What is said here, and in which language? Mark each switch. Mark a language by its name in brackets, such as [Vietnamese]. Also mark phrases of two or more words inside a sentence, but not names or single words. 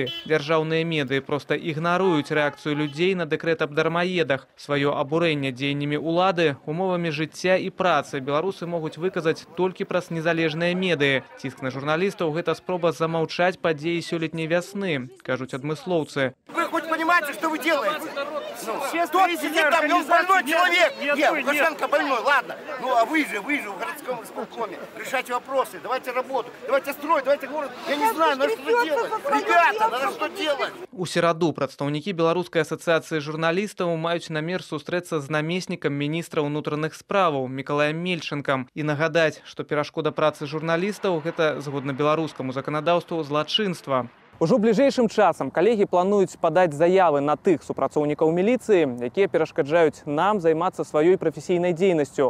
[Belarusian] Дзяржаўныя медыі проста ігнаруюць рэакцыю людзей на дэкрэт аб дармаедах. Сваё абурэнне дзеяннямі ўлады, умовамі жыцця і працы беларусы могуць выказаць толькі праз незалежныя медыі. Ціск на журналістаў – гэта спроба замаўчаць падзеі сёлетняй вясны, кажуць адмыслоўцы. [Russian] Вы хоть понимаете, что вы делаете? Кто сидит там, он больной человек. Нет, Лукашенко больной, ладно. Ну а вы же в городском исполкоме решайте вопросы, давайте работу, давайте строить, давайте город. Я не знаю, надо что делать. Ребята, надо что делать. [Belarusian] У сераду прадстаўнікі Беларускай асацыяцыі журналістаў маюць намер сустрэцца з намеснікам міністра ўнутраных справаў Мікалаем Мельчынкам і нагадаць, што перашкода працы журналістаў – гэта, згодна беларускаму заканадаўству, злачынства. Ужо бліжэйшым часам калегі плануюць падаць заявы на тых супрацоўнікаў міліцыі, якія перашкаджаюць нам займацца сваёй прафесійнай дзейнасцю.